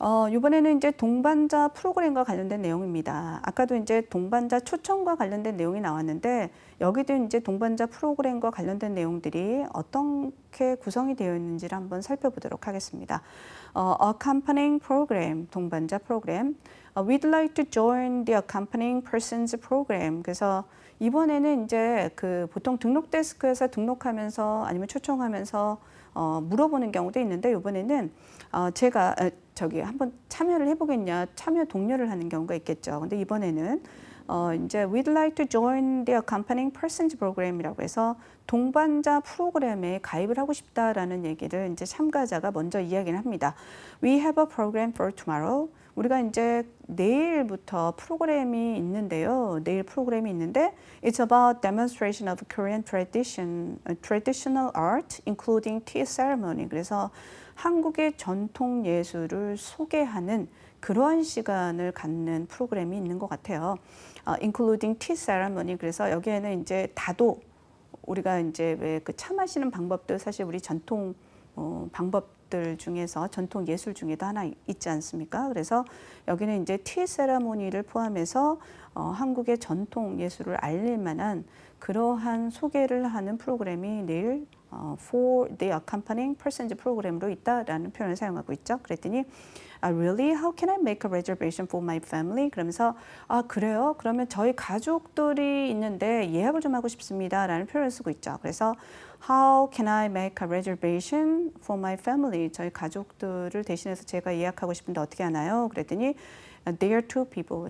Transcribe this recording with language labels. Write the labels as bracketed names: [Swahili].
[Korean] 이번에는 이제 동반자 프로그램과 관련된 내용입니다. 아까도 이제 동반자 초청과 관련된 내용이 나왔는데 여기도 이제 동반자 프로그램과 관련된 내용들이 어떻게 구성이 되어 있는지를 한번 살펴보도록 하겠습니다. Accompanying program, 동반자 프로그램. [English] We'd like to join the accompanying person's program. [Korean] 그래서 이번에는 이제 그 보통 등록 데스크에서 등록하면서 아니면 초청하면서 물어보는 경우도 있는데 이번에는 제가 저기 한번 참여를 해보겠냐 참여 독려를 하는 경우가 있겠죠. 근데 이번에는 이제 [English] We'd like to join the accompanying persons program [Korean] 이라고 해서 동반자 프로그램에 가입을 하고 싶다라는 얘기를 이제 참가자가 먼저 이야기를 합니다. [English] We have a program for tomorrow. [Korean] 우리가 이제 내일부터 프로그램이 있는데요. 내일 프로그램이 있는데 [English] It's about demonstration of Korean traditional art, including tea ceremony. [Korean] 그래서 한국의 전통 예술을 소개하는 그러한 시간을 갖는 프로그램이 있는 것 같아요. [English] Including tea ceremony. [Korean] 그래서 여기에는 이제 다도 우리가 이제 왜 그 차 마시는 방법도 사실 우리 전통 방법들 중에서 전통 예술 중에도 하나 있지 않습니까? 그래서 여기는 이제 티 세레모니를 포함해서 한국의 전통 예술을 알릴 만한 그러한 소개를 하는 프로그램이 내일 [English] for the accompanying persons [Korean] 프로그램으로 있다라는 표현을 사용하고 있죠. 그랬더니 really? [English] How can I make a reservation for my family? [Korean] 그러면서 그래요? 그러면 저희 가족들이 있는데 예약을 좀 하고 싶습니다 라는 표현을 쓰고 있죠. [English] 그래서 How can I make a reservation for my family? [Korean] 저희 가족들을 대신해서 제가 예약하고 싶은데 어떻게 하나요? [English] 그랬더니 They are two people.